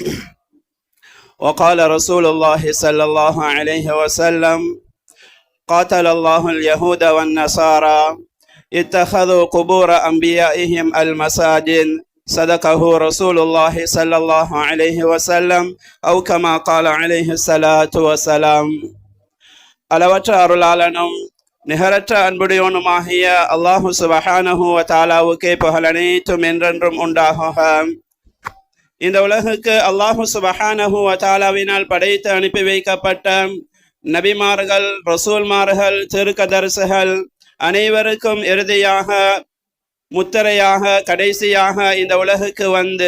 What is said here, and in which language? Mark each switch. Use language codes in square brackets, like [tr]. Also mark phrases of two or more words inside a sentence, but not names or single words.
[ar] وقال رسول الله صلى الله عليه وسلم: قاتل الله اليهود والنصارى اتخذوا قبور أنبيائهم المساجد. صدقه رسول الله صلى الله عليه وسلم أو كما قال عليه الصلاة والسلام. [ta] அளவற்ற அருளாளனும் நிகரற்ற அன்புடையவனுமாகிய [ar] الله سبحانه وتعالى [ta] புகழ் அனைத்தும் என்றென்றும் உண்டாகுக. இந்த உலகுக்கு [ar] الله سبحانه وتعالى [ta] படைத்து அனுப்பி வைக்கப்பட்ட நபிமார்கள், ரசூல்மார்கள், திருக்கதர்சுகள் அனைவருக்கும் இறுதியாக முத்திரையாக கடைசியாக இந்த உலகுக்கு வந்து